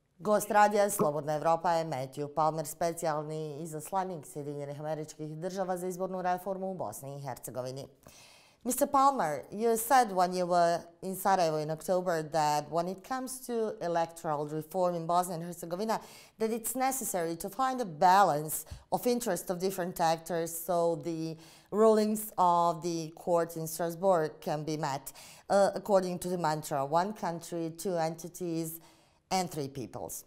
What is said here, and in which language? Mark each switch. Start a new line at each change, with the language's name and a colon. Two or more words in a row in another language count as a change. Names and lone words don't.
Bosnian: Gost Radija Slobodna Evropa je Matthew Palmer, specijalni izaslanik Sjedinjenih Američkih država za izbornu reformu u Bosni i Hercegovini.
English: Mr. Palmer, you said when you were in Sarajevo in October that when it comes to electoral reform in Bosnia and Herzegovina, that it's necessary to find a balance of interest of different actors so the rulings of the court in Strasbourg can be met, according to the mantra, one country, two entities, and three peoples.